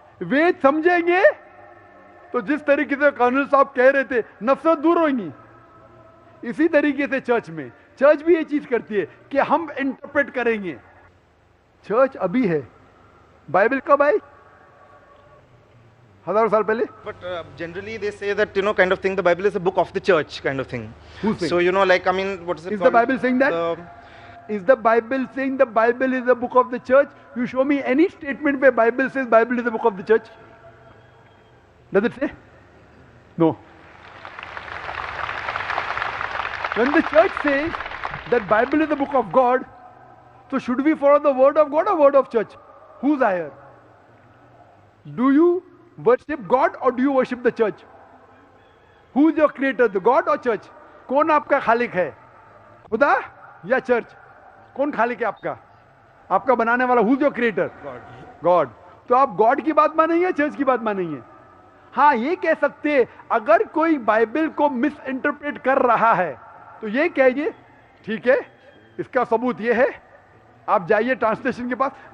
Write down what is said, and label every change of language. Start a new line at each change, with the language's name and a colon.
Urdu: وید سمجھیں گے تو جس طریقے سے کرنل صاحب کہہ رہے تھے نفرت دور ہوگی. اسی طریقے سے چرچ بھی یہ چیز کرتی ہے کہ ہم انٹرپریٹ کریں گے. چرچ ابھی ہے، بائبل کب آئی؟ ہزاروں سال پہلے.
English: But generally they say that, kind of thing, the Bible is a book of the church kind of thing. Who's saying? So, like, I mean, what is it Is called? the Bible saying that? Is the Bible saying the Bible is a book of the church? You show me any statement where Bible says Bible is a book of the church. Does it say? No. When the church says that Bible is the book of God, so should we follow the word of God or word of church? Who's higher? Do you worship God or do you worship the church? Who's your creator, the God or church?
Urdu: کون آپ کا خالق ہے، خدا یا church? کون خالق ہے آپ کا؟ آپ کا بنانے والا.
English: Who's your creator? God.
Urdu: تو آپ گاڈ کی بات مانیں گے، چرچ کی بات مانیں گے؟ ہاں یہ کہہ سکتے اگر کوئی بائبل کو مس انٹرپریٹ کر رہا ہے تو یہ کہیے ٹھیک ہے، اس کا ثبوت یہ ہے، آپ جائیے ٹرانسلیشن کے پاس.